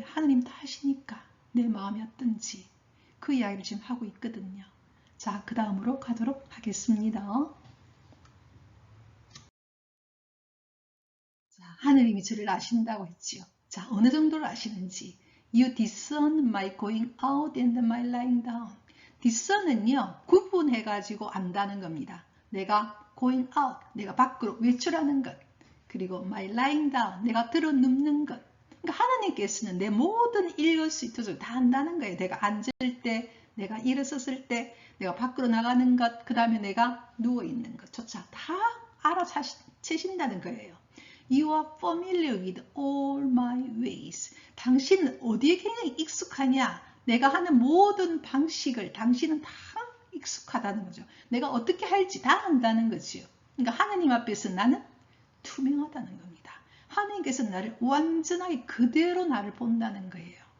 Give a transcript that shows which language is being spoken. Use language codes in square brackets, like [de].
[ko] 하느님 다 아시니까 내 마음이 어떤지 그 이야기를 지금 하고 있거든요. 자, 그 다음으로 가도록 하겠습니다. 자, 하느님이 저를 아신다고 했지요. 자, 어느 정도를 아시는지. [en] You discern my going out and my lying down. [ko] discern은요, 구분해가지고 안다는 겁니다. 내가 [en] going out, [ko] 내가 밖으로 외출하는 것. 그리고 [en] my lying down, [ko] 내가 들어눕는 것. 그러니까 하나님께서는 내 모든 일거수일투족을 다 안다는 거예요. 내가 앉을 때, 내가 일어섰을 때, 내가 밖으로 나가는 것, 그 다음에 내가 누워있는 것조차 다 알아채신다는 거예요. [en] You are familiar with all my ways. [ko] 당신은 어디에 굉장히 익숙하냐? 내가 하는 모든 방식을 당신은 다 익숙하다는 거죠. 내가 어떻게 할지 다 안다는 거죠. 그러니까 하나님 앞에서 나는 투명하다는 겁니다. 하나님께서 나를 완전하게 그대로 나를 본다는 거예요.